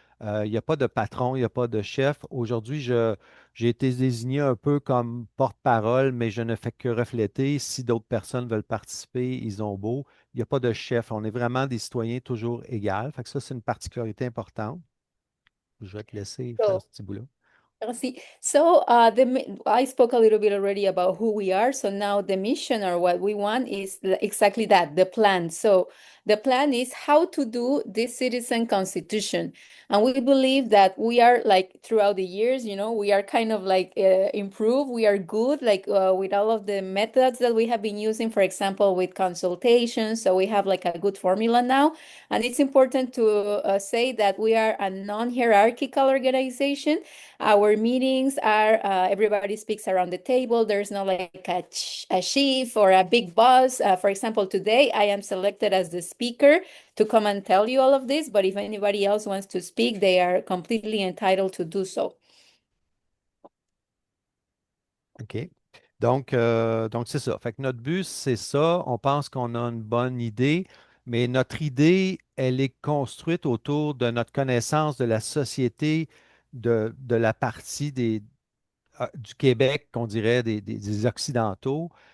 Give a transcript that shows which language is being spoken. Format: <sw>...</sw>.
<fr>Il n'y a pas de patron, il n'y a pas de chef. Aujourd'hui, j'ai été désigné un peu comme porte-parole, mais je ne fais que refléter. Si d'autres personnes veulent participer, ils ont beau. Il n'y a pas de chef. On est vraiment des citoyens toujours égaux. Fait que ça, c'est une particularité importante. Je vais te laisser faire ce petit bout-là.</fr> <en>See, so I spoke a little bit already about who we are. So now the mission or what we want is exactly that, the plan. So the plan is how to do this citizen constitution. And we believe that we are like throughout the years, we are kind of like improved. We are good, like with all of the methods that we have been using, for example, with consultations. So we have like a good formula now. And it's important to say that we are a non-hierarchical organization. Our meetings are everybody speaks around the table. There's not like a chief or a big boss. For example, today I am selected as the speaker to come and tell you all of this. But if anybody else wants to speak, they are completely entitled to do so. OK.</en> <fr>Donc c'est ça. Fait que notre but, c'est ça. On pense qu'on a une bonne idée, mais notre idée, elle est construite autour de notre connaissance de la société, de la partie du Québec, qu'on dirait des Occidentaux.</fr>